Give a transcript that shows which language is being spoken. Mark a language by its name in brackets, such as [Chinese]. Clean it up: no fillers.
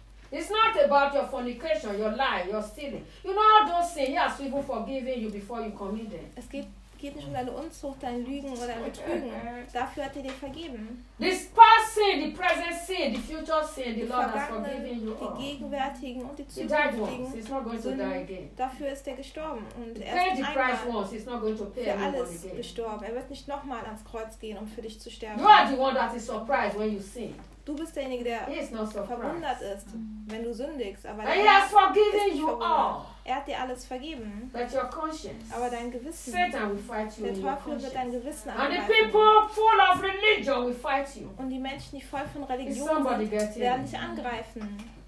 [English] It's not about your fornication, your lie, your stealing. You know how those sins, he has even forgiven you before you committed. [German] Es geht nicht um deine Unzucht, dein Lügen oder dein Betrügen. Dafür hat er dir vergeben. [English] This past sin, the present sin, the future sin, the Lord has forgiven you all. [German] Die gegenwärtigen und die zukünftigen. [English] He's not going to die again. [German] Dafür ist er gestorben. Und er [English] paid the price once, he's not going to pay anybody again. Für alles gestorben. [German] Er wird nicht nochmal ans Kreuz gehen, um für dich zu sterben. [English] You are the one that is surprised when you sin. [German] Du bist derjenige, der verwundert ist, wenn du sündigst. Aber [English] he has forgiven you all. [German] Er hat dir alles vergeben. [English] But your conscience. [German] Aber dein Gewissen. [English] Satan will fight you. [German] Der Teufel wird dein Gewissen angreifen. [English] And the people full of religion will fight you. [German] Und die Menschen, die voll von Religion sind, werden dich angreifen.